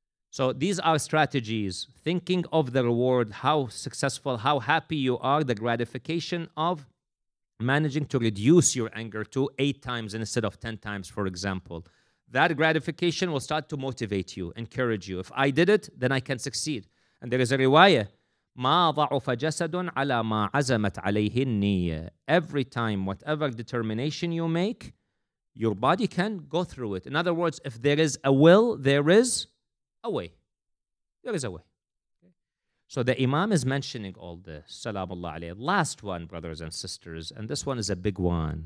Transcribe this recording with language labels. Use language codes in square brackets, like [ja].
[en] So these are strategies. Thinking of the reward, how successful, how happy you are, the gratification of managing to reduce your anger to 8 times instead of 10 times, for example. That gratification will start to motivate you, encourage you. If I did it, then I can succeed. And there is a riwayah, [ar] ما ضعف جسد على ما عزمت عليه النية. [en] Every time, whatever determination you make, your body can go through it. In other words, if there is a will, there is a way. There is a way. So the Imam is mentioning all this. Salamullah alayhi. Last one, brothers and sisters, and this one is a big one.